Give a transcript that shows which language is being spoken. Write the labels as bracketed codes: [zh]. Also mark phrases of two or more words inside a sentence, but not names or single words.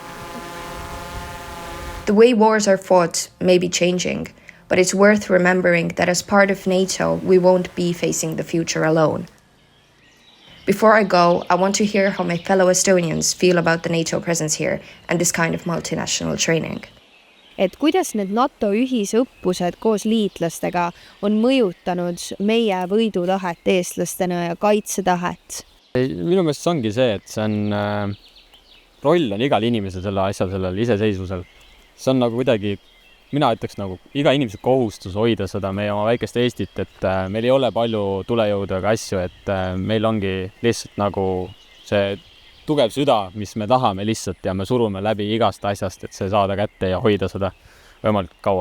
[en] The way wars are fought may be changing, but it's worth remembering that as part of NATO, we won't be facing the future alone. Before I go, I want to hear how my fellow Estonians feel about the NATO presence here and this kind of multinational training. [et] Et kuidas need NATO ühisõppused koos liitlastega on mõjutanud meie võidutahet eestlastena ja kaitsetahet? Minu meelest see ongi see, et see on roll on igal inimesel selle asjal, sellel iseseisvusel. See on nagu kuidagi, mina ütleks nagu iga inimese kohustus hoida seda meie oma väikest Eestit, et meil ei ole palju tulejõudu ega asju, et meil ongi lihtsalt nagu see tugev süda, mis me tahame lihtsalt ja me surume läbi igast asjast, et see saada kätte ja hoida seda võimalikult kaua.